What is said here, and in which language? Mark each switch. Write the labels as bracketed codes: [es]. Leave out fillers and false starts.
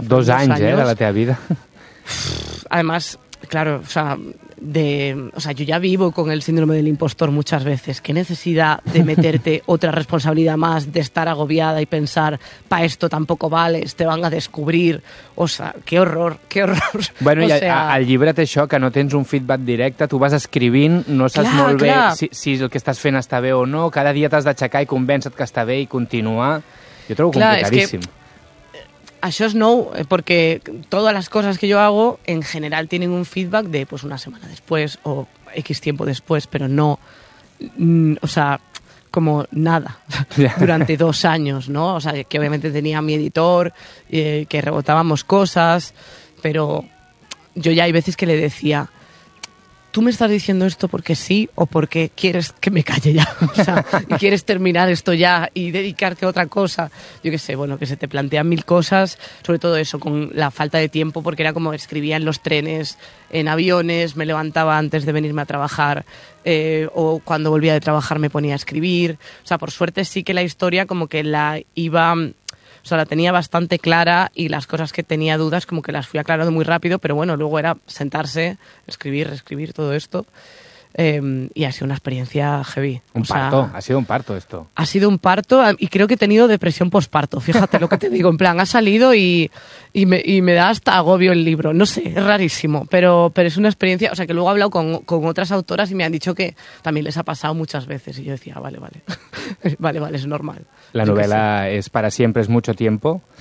[es] Dos años, de la tía vida. Además, claro, o sea, yo ya vivo con el síndrome del impostor muchas veces. ¿Qué necesidad de meterte otra responsabilidad más, de estar agobiada y pensar, para esto tampoco vales, te van a descubrir? O sea, qué horror. Bueno, o i sea... [ca] al llibre té això, que no tens un feedback directe, tu vas escrivint, no saps molt bé si el que estàs fent està bé o no, cada dia t'has d'aixecar i convèncer-te que està bé i continuar. Jo trobo complicadíssim. Clar, això és nou, perquè totes les coses que jo [es] hago [ca] en general tenen un feedback de pues, una setmana després o [es] X tiempo [ca] després, però no, [es] o sea, como nada durante 2 años, [ca] ¿no? [es] O sea, que obviamente tenía mi editor, que rebotábamos cosas, pero yo ya hay veces que le decía, ¿tú me estás diciendo esto porque sí o porque quieres que me calle ya? O sea, ¿y quieres terminar esto ya y dedicarte a otra cosa? Yo qué sé, bueno, que se te plantean mil cosas, sobre todo eso, con la falta de tiempo, porque era como escribía en los trenes, en aviones, me levantaba antes de venirme a trabajar, o cuando volvía de trabajar me ponía a escribir. O sea, por suerte sí que la historia como que la iba... O sea, la tenía bastante clara y las cosas que tenía dudas como que las fui aclarando muy rápido, pero bueno, luego era sentarse, escribir, reescribir todo esto, y ha sido una experiencia heavy. Ha sido un parto esto. Ha sido un parto y creo que he tenido depresión posparto, fíjate lo que te digo, en plan, ha salido y me da hasta agobio el libro, no sé, es rarísimo, pero es una experiencia, o sea, que luego he hablado con otras autoras y me han dicho que también les ha pasado muchas veces y yo decía, vale, es normal. [ca] La novel·la és Para siempre es mucho tiempo.